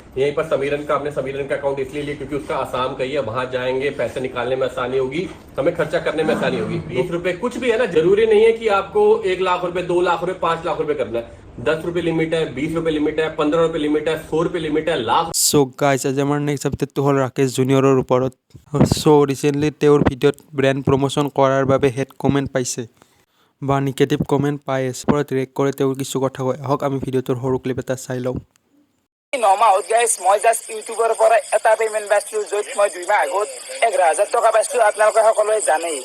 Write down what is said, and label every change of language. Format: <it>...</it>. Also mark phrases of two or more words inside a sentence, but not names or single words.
<hi>यहीं पर समीरन का, आपने समीरन का अकाउंट इसलिए लिया क्योंकि उसका आसाम का ही है, वहां जाएंगे, पैसे निकालने में आसानी होगी, हमें खर्चा करने में आसानी होगी। 20 रुपए कुछ भी है ना, जरूरी नहीं है कि आपको 1 लाख रुपए, 2 लाख रुपए, 5 लाख रुपए करना है। 10 रुपए लिमिट है, 20 रुपए लिमिट है, 15 रुपए लिमिट है, 100 रुपए लिमिट है, लाख।</hi> <as>গাইজ, আজি আমাৰ</as> <en>next update</en> <as>হ'ল ৰাকেশ জুনিয়ৰৰ ওপৰত। ৰিচেণ্টলি তেওঁৰ ভিডিঅ'ত</as> <en>brand promotion</en> <as>কৰাৰ বাবে</as> <en>hate comment</en> <as>পাইছে বা</as> <en>negative comment</en> <as>পাই আছে। ওপৰত ৰিয়েক্ট কৰে তেওঁৰ কিছু কথা কয়। আহক আমি ভিডিঅ'টোৰ সৰু ক্লিপ এটা চাই লওঁ। 9 মাহত গাইজ মই জাষ্ট ইউটিউবৰ পৰা এটা পেমেণ্ট পাইছিলোঁ, য'ত মই 2 মাহ আগত 11,000 টকা পাইছিলোঁ, আপোনালোকে সকলোৱে জানেই।</as>